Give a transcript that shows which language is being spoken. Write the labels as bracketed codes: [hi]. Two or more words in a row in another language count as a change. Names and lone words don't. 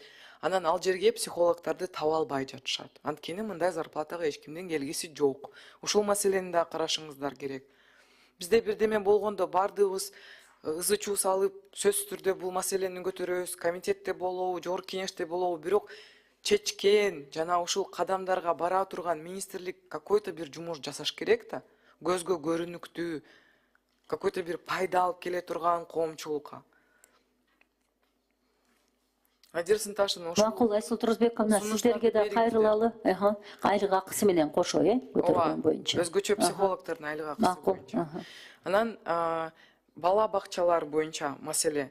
[ky] Анан ал жерге психологдарды таба албай жатышат. Анткени мындай зарплатага эч кимдин келгиси жок. Ушул маселени да карашыңыздар керек. Бизде бирдеме болгондо бардыгыбыз ызы чуу салып, сөзсүз түрдө бул маселени көтөрөбүз, комитетте болобу, жогорку кеңеште болобу, бирок чечкен жана ушул кадамдарга бара турган министрлик какой-то бир жумуш жасаш керек да. Көзгө көрүнүктүү, какой-то бир пайда алып келе турган коомчулукка. Адир Сынташевна, ушул Макул, Айсул Турузбековна, сиздерге да кайрылалы, айлык акысы менен кошо, көтөргөн боюнча. Өзгөчө психологдордун айлык акысы боюнча. Анан бала бакчалар боюнча маселе.